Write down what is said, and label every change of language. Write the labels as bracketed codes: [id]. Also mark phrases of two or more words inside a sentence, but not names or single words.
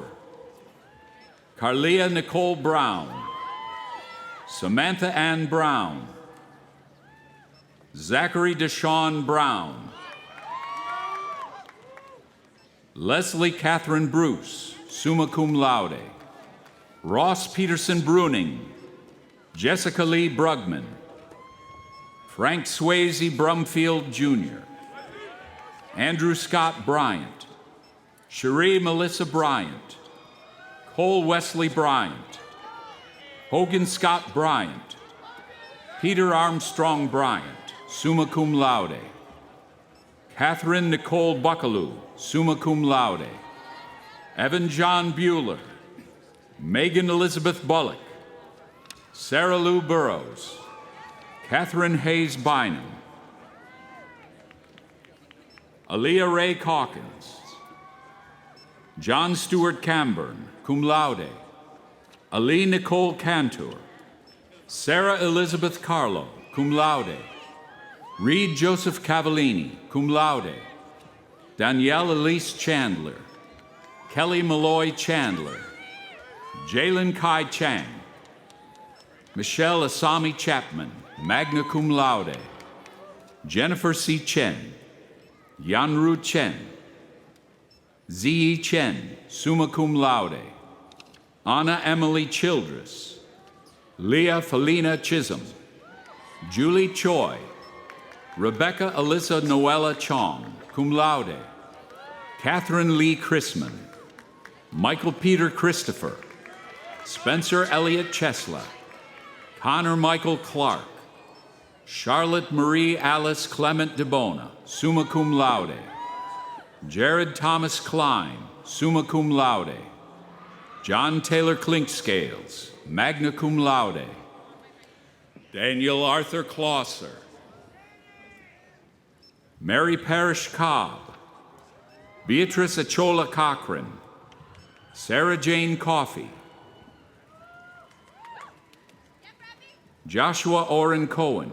[en] Carlia Nicole Brown. Samantha Ann Brown. Zachary Deshawn Brown. Leslie Catherine Bruce, [la] summa cum laude. [en] Ross Peterson Bruning. Jessica Lee Brugman. Frank Swayze Brumfield Jr. Andrew Scott Bryant. Cherie Melissa Bryant. Cole Wesley Bryant. Hogan Scott Bryant. Peter Armstrong Bryant, [la] summa cum laude. [en] Catherine Nicole Buckaloo, [la] summa cum laude. [en] Evan John Bueller. Megan Elizabeth Bullock. Sarah Lou Burrows. Catherine Hayes Bynum. Aaliyah Ray Calkins. John Stewart Camburn, [la] cum laude. [en] Ali Nicole Cantor. Sarah Elizabeth Carlo, [la] cum laude. [en] Reed Joseph Cavallini, [la] cum laude. [en] Danielle Elise Chandler. Kelly Malloy Chandler. Jalen Kai Chang. Michelle Asami Chapman, [la] magna cum laude. [en] Jennifer C. Chen. Yanru Chen. Ziyi Chen, [la] summa cum laude. [en] Anna Emily Childress. Leah Felina Chisholm. Julie Choi. Rebecca Alyssa Noella Chong, [la] cum laude. [en] Catherine Lee Chrisman. Michael Peter Christopher. Spencer Elliott Chesla. Connor Michael Clark. Charlotte Marie Alice Clement DeBona, [la] summa cum laude. [en] Jared Thomas Klein, [la] summa cum laude. [en] John Taylor Clinkscales, [la] magna cum laude. [en] Daniel Arthur Clauser. Mary Parrish Cobb. Beatrice Achola Cochran. Sarah Jane Coffey. Joshua Orrin Cohen.